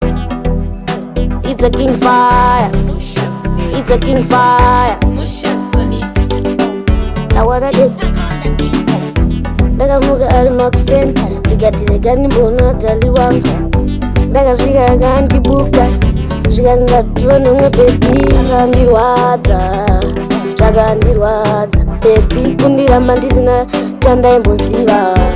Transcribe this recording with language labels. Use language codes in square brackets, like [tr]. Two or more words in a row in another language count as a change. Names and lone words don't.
[en] It's a king fire. It's a king fire. Now what I do? [sn] Ndakamuka ari makuseni, ndikati rega nimboona dali wangu. Ndakasvika akandibuka, zvikati ndati, "Wanonga baby." Zvakandirwadza, zvakandirwadza, baby, kundiramba ndisina chandaimboziva.